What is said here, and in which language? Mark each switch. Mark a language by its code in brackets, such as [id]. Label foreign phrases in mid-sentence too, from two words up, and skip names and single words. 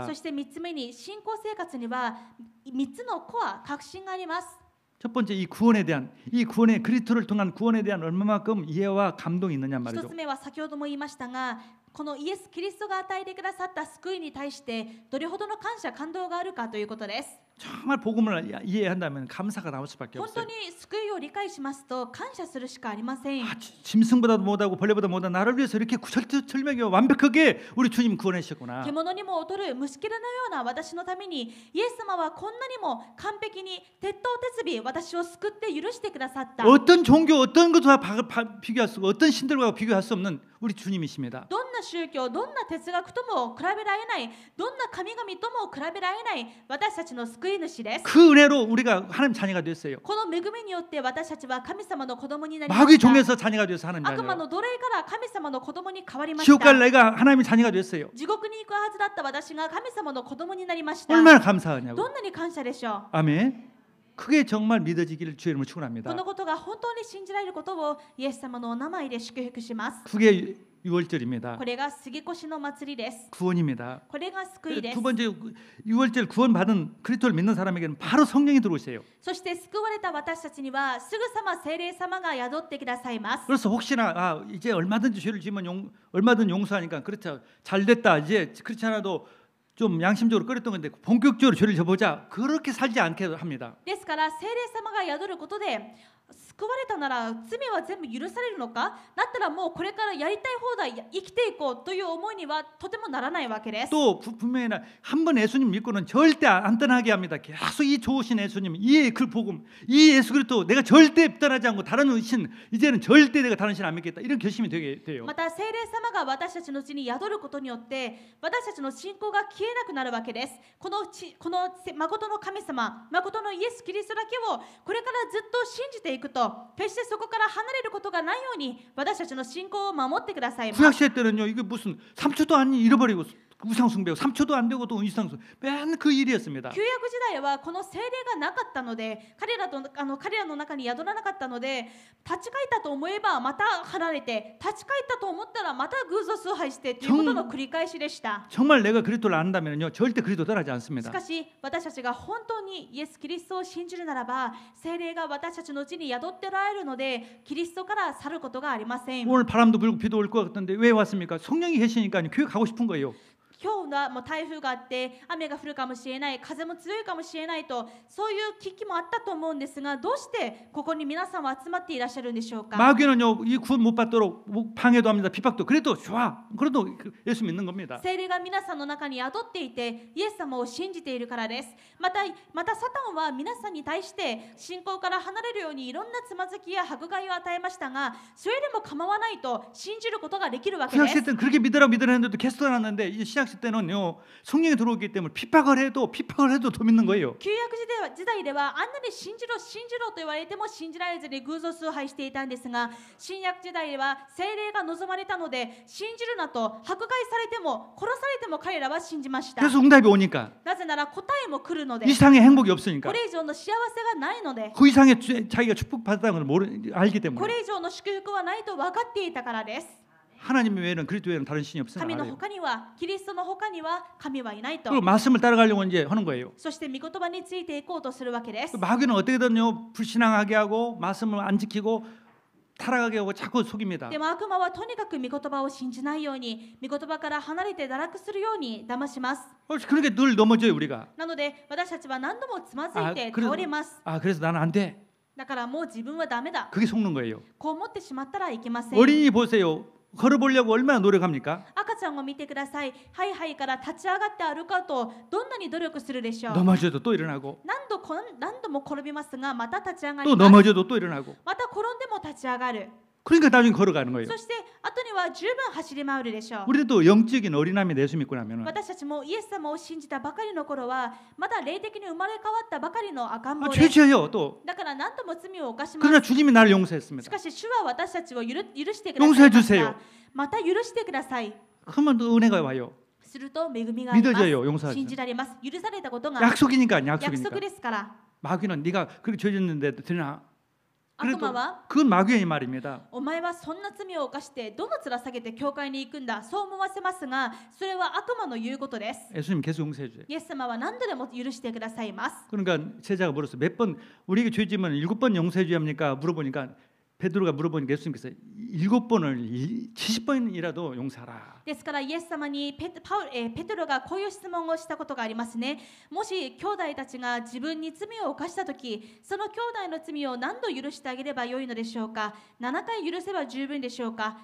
[ja] そして3つ目に信仰生活には3つのコア、核心があります。 [ko] 첫 번째 이 구원의 그리스도를 통한 구원에 대한 얼마만큼 이해와 감동이 있느냐 [ja] 1 [ko] 말이죠. [ja] つ目は先ほども言いましたが、このイエス・キリストが与えてくださった救いに対してどれほどの感謝、感動があるかということです。 [ko] 정말 복음을 이해한다면 감사가 나올 수밖에 [ja] 本当 [ko] 없어요. [ja] に救いを理解しますと感謝するしかありません。 [ko] 짐승보다도 못하고 벌레보다 못한 나를 위해서 이렇게 철저하게 완벽하게 우리 주님 구원해 주셨구나. [ja] 獣にも劣る虫けらのような私のためにイエス様はこんなにも完璧に鉄頭鉄尾私を救って許してくださった。 [ko] 어떤 종교 어떤 것과 비교할 수 없고 어떤 신들과 비교할 수 없는 우리 주님이십니다. [ja] どんな宗教、どんな哲学とも比べられない、どんな神々とも比べられない私たちの救い主です。 [ko] 그 은혜로 우리가 하나님 자녀가 됐어요. [ja] この恵みによって私たちは神様の子供になりま [ko] 마귀 [ja] した。 [ko] 종에서 자녀가 되어서 하나님 [ja] 悪魔 [ko] 자녀. [ja] の奴隷から神様の子供に変わりまし [ko] 지옥 갈 [ja] た。 [ko] 내가 하나님의 자녀가 됐어요. [ja] 地獄に行くはずだった私が神様の子供になりました。 [ko] 얼마나 감사하냐고. [ja] どんなに感謝でしょう。 [ko] 아멘. 크게 정말 믿어지기를 주의 이름으로 [ja] こ [ko] 축원합니다. [ja] のことが本当に信じられることをイエス様のお名前で祝福します。 [ko] 그게 유월절입니다. [ja] これが杉越の祭りです。 [ko] 구원입니다. [ja] これが救いで [ko] 두 [ja] す。 [ko] 번째 유월절 구원받은 그리스도를 믿는 사람에게는 바로 성령이 들어오세요. [ja] そして救われた私たちにはすぐさま聖霊様が宿ってくださいます。 [ko] 그래서 혹시나 이제 얼마든지 죄를 지으면 얼마든 용서하니까 그렇죠. 잘 됐다. 이제 그렇지 않아도 좀 양심적으로 끓였던 건데 본격적으로 죄를 져보자. 그렇게 살지 않게 합니다. [ja] ですから聖霊様が宿ることで救われたなら罪は全部許されるのか、だったらもうこれからやりたい放題生きていこうという思いにはとてもならないわけです。 [ko] 또 분명히 한 번 예수님 믿고는 절대 안 떠나게 합니다. 계속 이 좋으신 예수님, 이 그 복음, 이 예수 그리스도 내가 절대 떠나지 않고 다른 신 이제는 절대 내가 다른 신 안 믿겠다. 이런 결심이 되게 돼요. [ja] また聖霊様が私たちのうちに宿ることによって私たちの信仰が消えなくなるわけです。この誠の神様、誠のイエス・キリストだけをこれからずっと信じていくと決してそこから離れることがないように私たちの信仰を守ってくださいます。 [ko] 구약시대 때는요 이게 무슨 3초도 안 잃어버리고 우상숭배고 3초도 안 되고 또 우상숭 맨날 그 일이었습니다. [ja] 旧約時代はこの聖霊がなかったので彼らの中に宿らなかったので立ち返ったと思えばまた離れて立ち返ったと思ったらまた偶像崇拝してということの繰り返しでした。 [ko] 정말 내가 그리스도를 안다면요 절대 그리스도 떠나지 [ja] し [ko] 않습니다. [ja] かし私たちが本当にイエス・キリストを信じるならば聖霊が私たちのうちに宿っておられるのでキリストから去ることがありません。 [ko] 오늘 바람도 불고 비도 올 것 같던데 왜 왔습니까? 성령이 계시니까 교회 가고 싶은 거예요. [ja] 今日はもう台風があって雨が降るかもしれない、風も強いかもしれないとそういう危機もあったと思うんですが、どうしてここに皆さんは集まっていらっしゃるんでしょうか。 [ko] 마귀는요 이 구원 못 받도록 방해도 합니다. 핍박도 그래도 좋아. 그래도 예수 믿는 겁니다. [ja] 聖霊が皆さんの中に宿っていてイエス様を信じているからです。またサタンは皆さんに対して信仰から離れるようにいろんなつまずきや迫害を与えましたが、それでも構わないと信じることができるわけです。 [ko] 구약시대 때는 그렇게 믿으라고 했는데도 계속 떠났는데 이제 신약시대 때는요 성령이 들어오기 때문에 핍박을 해도 더 믿는 거예요. [ja] 旧約時代ではあんなに信じろと言われても信じられずに偶像崇拝していたんですが、新約時代では聖霊が望まれたので信じるなと迫害されても殺されても彼らは信じました。 [ko] 그래서 응답이 오니까 [ja] なぜなら答えも来るので、 [ko] 이상의 행복이 없으니까 [ja] これ以上の幸せがないので、 [ko] 그 이상의 자기가 축복받았다는 걸 알기 [ja] こ [ko] 때문에 [ja] れ以上の祝福はないと分かっていたからです。 [ko] 하나님 외에는 그리스도 외에는 다른 신이 없으나 [ja] 神の [ko] 알아요. [ja] 他にはキリストの他には神はいないと。 [ko] 그리고 말씀을 따라가려고 이제 하는 거예요. [ja] そして御言葉についていこうとするわけです。 [ko] 마귀는 어떻게든요 불신앙하게 하고 말씀을 안 지키고 타락하게 하고 자꾸 속입니다. [ja] でも悪魔はとにかく御言葉を信じないように、御言葉から離れて堕落するように騙します。 [ko] 그렇게 늘 넘어져요 우리가. [ja] なので私たちは何度もつまずいて倒れます。 [ko] 그래서 나는 안 돼. [ja] だからもう自分はダメだ。 [ko] 그게 속는 거예요. [ja] こう思ってしまったらいけません。 [ko] 어린이 보세요. 걸어보려고 얼마나 노력합니까? [ja] 赤ちゃんを見てください。ハイハイから立ち上がって歩こうとどんなに努力するでしょう。 [ko] 넘어져도 또 일어나고 [ja] 何度も転びますがまた立ち上が [ko] 또 [ja] ります。 [ko] 넘어져도 또 일어나고 [ja] また転んでも立ち上がる。 [ko] 그러니까 나중에 걸어가는 거예요. [ja] そして後には十分走り回るでしょう。 [ko] 우리도 영적인 어린아이 예수 믿고 나면은 [ja] 私たちもイエス様を信じたばかりの頃はまだ霊的に生まれ変わったばかりの赤ん坊です。 [ko] 죄지어요 또. [ja] だから何度も罪を犯します。 [ko] 그러나 주님이 나를 [ja] し [ko] 용서했습니다. [ja] かし主は私たちを許してくださいま [ko] 용서해 [ja] し [ko] 주세요. [ja] た。また許してください。 [ko] 그러면 또 은혜가 와요. [ja] すると恵みがあります。 [ko] 믿어져요. 용서하죠. [ja] 信じられます。許されたことが [ko] 약속이니까 [ja] 約 [ko] 약속이니까. [ja] 束ですから。 [ko] 마귀는 네가 그렇게 죄졌는데 되나? [ja] 悪 [ko] 그래도 [ja] 魔は [ko] 그건 마귀의 말입니다. [ja] お前はそんな罪を犯してどの面下げて教会に行くんだ、そう思わせますが、それは悪魔の言うことです。 [ko] 예수님 계속 용서해 주세요. [ja] イエス様は何度でも許してくださいます。 [ko] 그러니까 제자가 물었어요. 몇 번 우리에게 죄 지면 7번 용서해 줘야 합니까? 물어보니까 베드로가 물어보니까 예수님께서 7번을 70번이라도 용서하라. [ja] ですからイエス様にペテロがこういう質問をしたことがありますね。もし兄弟たちが自分に罪を犯したとき、その兄弟の罪を何度許してあげればよいのでしょうか。7回許せば十分でしょうか。